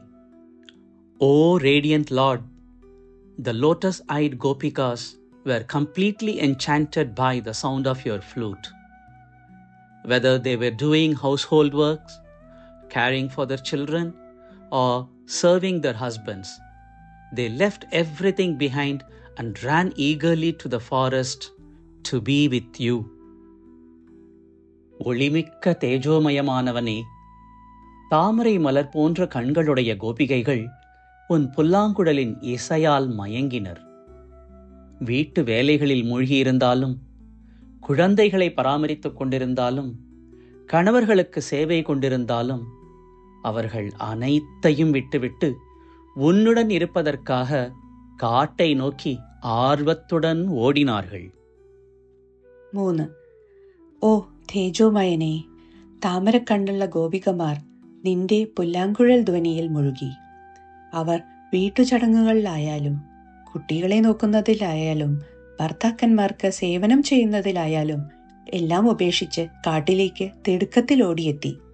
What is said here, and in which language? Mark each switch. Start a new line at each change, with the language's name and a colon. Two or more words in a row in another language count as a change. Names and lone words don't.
English: O radiant Lord, the lotus-eyed gopikas were completely enchanted by the sound of your flute. Whether they were doing household works, caring for their children, or serving their husbands, they left everything behind and ran eagerly to the forest to be with you.
Tamil: ஒளிமிக்க தேஜோமயமானவனே, தாமரை மலர் போன்ற கண்களுடைய கோபிகைகள் உன் புல்லாங்குழலின் இசையால் மயங்கினர். வீட்டு வேலைகளில் மூழ்கியிருந்தாலும், குழந்தைகளை பராமரித்துக் கொண்டிருந்தாலும், கணவர்களுக்கு சேவை கொண்டிருந்தாலும், அவர்கள் அனைத்தையும் விட்டுவிட்டு உன்னுடன் இருப்பதற்காக காட்டை நோக்கி ஆர்வத்துடன் ஓடினார்கள். 3.
Malayalam: ഓ തേജോമയനെ, താമരക്കണ്ണുള്ള ഗോപികമാർ നിന്റെ പുല്ലാങ്കുഴൽ ധ്വനിയിൽ മുഴുകി. അവർ വീട്ടുചടങ്ങുകളിലായാലും കുട്ടികളെ നോക്കുന്നതിലായാലും ഭർത്താക്കന്മാർക്ക് സേവനം ചെയ്യുന്നതിലായാലും എല്ലാം ഉപേക്ഷിച്ച് കാട്ടിലേക്ക് തിടുക്കത്തിലോടിയെത്തി.